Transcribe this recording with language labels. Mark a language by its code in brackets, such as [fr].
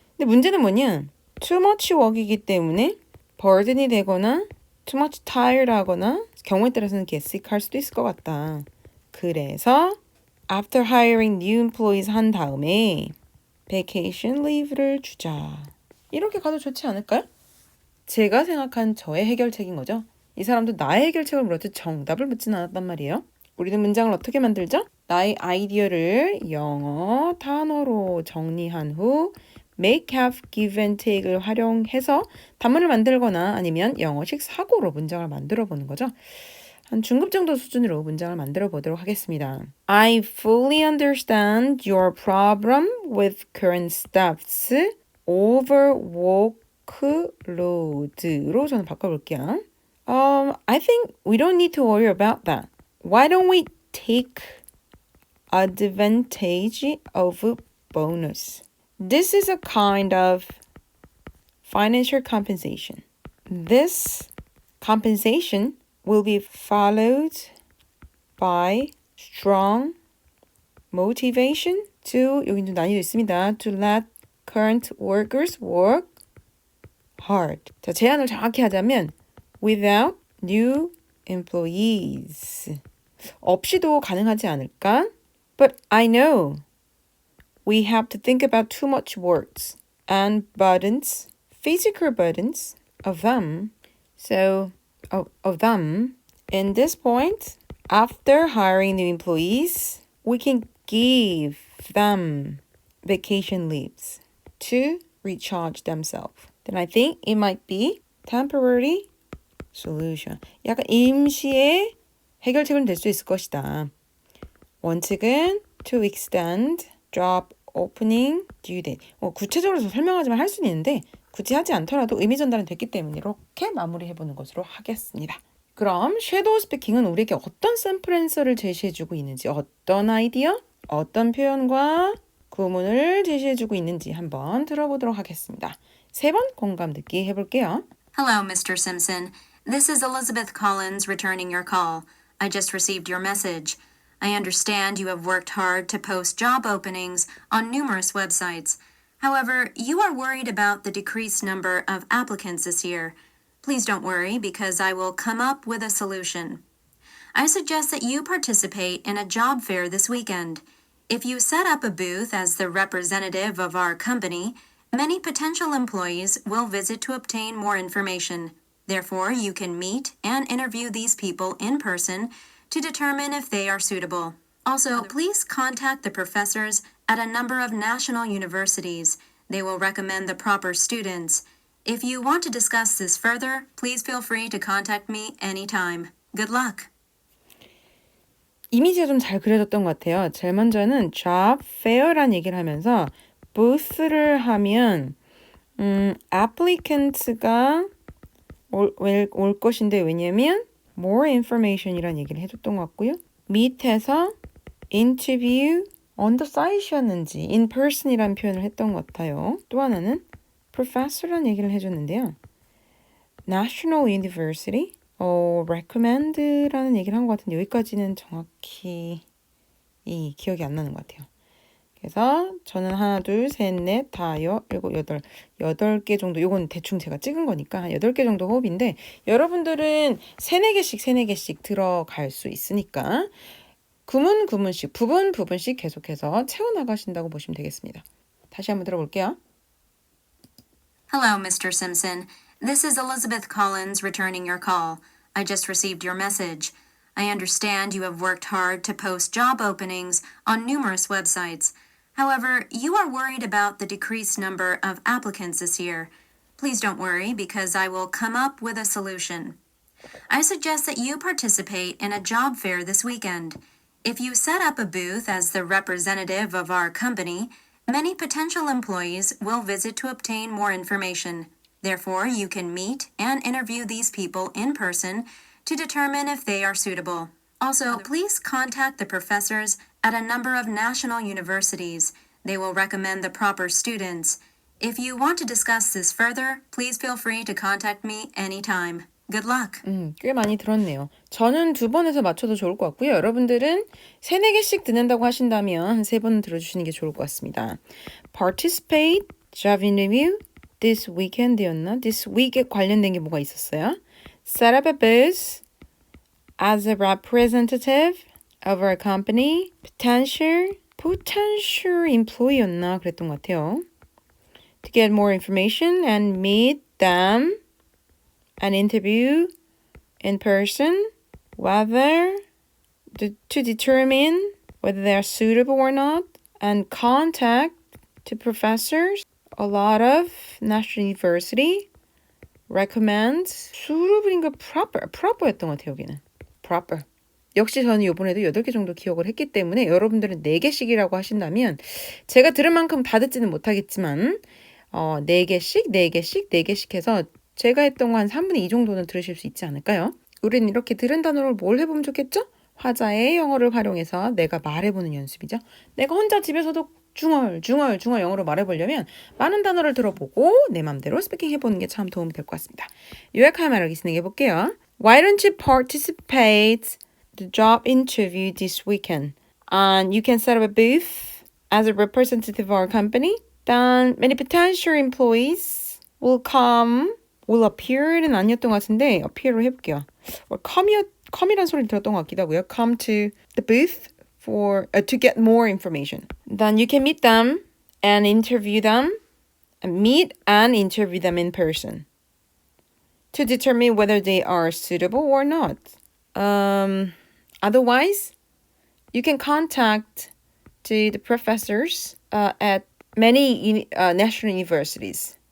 [ko] 근데 문제는 뭐냐? [en] too much work [ko] 이기 때문에 burden이 되거나 [en] too much tired [ko] 하거나 경우에 따라서는 [en] get sick [ko] 할 수도 있을 것 같다. 그래서 [en] after hiring new employees [ko] 한 다음에 [en] vacation leave [ko] 를 주자. 이렇게 가도 좋지 않을까요? 제가 생각한 저의 해결책인 거죠. 이 사람도 나의 해결책을 물었지 정답을 묻진 않았단 말이에요. 우리는 문장을 어떻게 만들죠? 나의 아이디어를 영어 단어로 정리한 후 [en] make, have, give and take [ko] 를 활용해서 단문을 만들거나 아니면 영어식 사고로 문장을 만들어 보는 거죠. 한 중급 정도 수준으로 문장을 만들어 보도록 하겠습니다. [en] I fully understand your problem with current staff's overworkload로 [ko] 저는 바꿔볼게요. [en] I think we don't need to worry about that. Why don't we take advantage of bonus? This is a kind of financial compensation. This compensation will be followed by strong motivation to, [ko] 여기 좀 난이도 있습니다. [en] To let current workers work hard. [ko] 자, 제안을 정확히 하자면 [en] without new employees. [ko] 없이도 가능하지 않을까? [en] But I know we have to think about too much works and burdens, physical burdens of them. So, of them. In this point, after hiring new employees, we can give them vacation leaves to recharge themselves. Then I think it might be temporary solution. [ko] 약간 임시의 해결책은 될 수 있을 것이다. 원칙은 [en] to extend job opening due date. [ko] 구체적으로 설명하지만 할 수는 있는데 굳이 하지 않더라도 의미 전달은 됐기 때문에 이렇게 마무리해보는 것으로 하겠습니다. 그럼 섀도우 스피킹은 우리에게 어떤 샘플 앤서를 제시해주고 있는지, 어떤 아이디어, 어떤 표현과 구문을 제시해주고 있는지 한번 들어보도록 하겠습니다. 3번 공감 듣기 해볼게요. [en] Hello, Mr. Simpson. This is Elizabeth Collins returning your call. I just received your message. I understand you have worked hard to post job openings on numerous websites. However, you are worried about the decreased number of applicants this year. Please don't worry because I will come up with a solution. I suggest that you participate in a job fair this weekend. If you set up a booth as the representative of our company, many potential employees will visit to obtain more information. Therefore, you can meet and interview these people in person to determine if they are suitable. Also, please contact the professors at a number of national universities. They will recommend the proper students. If you want to discuss this further, please feel free to contact me anytime. Good luck. [ko] 이미지가 좀 잘 그려졌던 것 같아요. 제일 먼저는 job fair라는 얘기를 하면서 booth를 하면 applicants가 올 것인데 왜냐면 [en] more information [ko] 이라는 얘기를 해줬던 것 같고요. 밑에서 [en] interview on the site [ko] 이었는지 [en] in person [ko] 이라는 표현을 했던 것 같아요. 또 하나는 professor라는 얘기를 해줬는데요. [en] National University recommend [ko] 라는 얘기를 한 것 같은데 여기까지는 정확히 기억이 안 나는 것 같아요. 그래서 저는 하나, 둘, 셋, 넷, 다섯, 일곱, 여덟 개 정도, 요건 대충 제가 찍은 거니까 8개 정도 호흡인데 여러분들은 3-4개씩 들어갈 수 있으니까 구문씩, 부분씩 계속해서 채워나가신다고 보시면 되겠습니다. 다시 한번 들어볼게요. [en] Hello, Mr. Simpson. This is Elizabeth Collins returning your call. I just received your message. I understand you have worked hard to post job openings on numerous websites. However, you are worried about the decreased number of applicants this year. Please don't worry because I will come up with a solution. I suggest that you participate in a job fair this weekend. If you set up a booth as the representative of our company, many potential employees will visit to obtain more information. Therefore, you can meet and interview these people in person to determine if they are suitable. Also, please contact the professors at a number of national universities. They will recommend the proper students. If you want to discuss this further, please feel free to contact me anytime. Good luck. [ko] 꽤 많이 들었네요. 저는 2번에서 맞춰도 좋을 것 같고요. 여러분들은 3, 4개씩 듣는다고 하신다면 한 3번 들어주시는 게 좋을 것 같습니다. [en] Participate, job interview, this weekend이었나? This week [ko] 에 관련된 게 뭐가 있었어요? [en] Set up a booth as a representative of our company, potential employee였나? [ko] 그랬던 것 같아요. [en] To get more information and meet them and interview in person, whether to determine whether they are suitable or not, and contact to professors. A lot of national university recommends suitable인가 proper [ko] 였던 것 같아요. 여기는 proper. 역시 저는 이번에도 8개 정도 기억을 했기 때문에 여러분들은 4개씩이라고 하신다면 제가 들은 만큼 다 듣지는 못하겠지만 4개씩 해서 제가 했던 거 한 3분의 2 정도는 들으실 수 있지 않을까요? 우리는 이렇게 들은 단어를 뭘 해보면 좋겠죠? 화자의 영어를 활용해서 내가 말해보는 연습이죠. 내가 혼자 집에서도 중얼 영어로 말해보려면 많은 단어를 들어보고 내 맘대로 스피킹 해보는 게 참 도움이 될 것 같습니다. 요약할 말하기 진행해 볼게요. [en] Why don't you participate the job interview this weekend? And you can set up a booth as a representative of our company. Then many potential employees will appear [ko] 는 아니었던 것 같은데 [en] appear [ko] 로 해볼게요. come이란 소리를 들었던 것 같기도 하고요. [en] Come to the booth to get more information. Then you can meet them and interview them in person to determine whether they are suitable or not. Otherwise, you can contact the professors at many national universities.